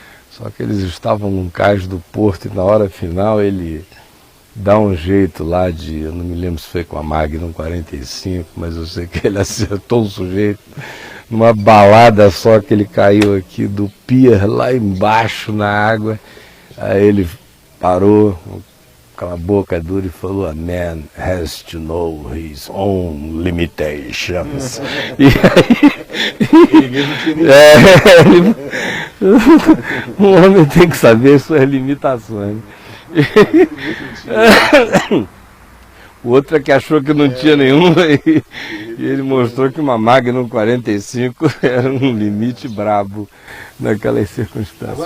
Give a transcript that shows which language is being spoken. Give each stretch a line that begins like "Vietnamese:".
Portuguese: Só que eles estavam num cais do porto e na hora final ele dá um jeito lá de, eu não me lembro se foi com a Magnum 45, mas eu sei que ele acertou o sujeito numa balada só, que ele caiu aqui do pier lá embaixo na água. Aí ele parou com aquela boca dura e falou:
English: "A man has to know his own limitations."
Portuguese: E aí, um homem tem que saber suas limitações. O outro é que achou que não tinha nenhuma, e ele mostrou que uma Magnum 45 era um limite brabo naquelas circunstâncias.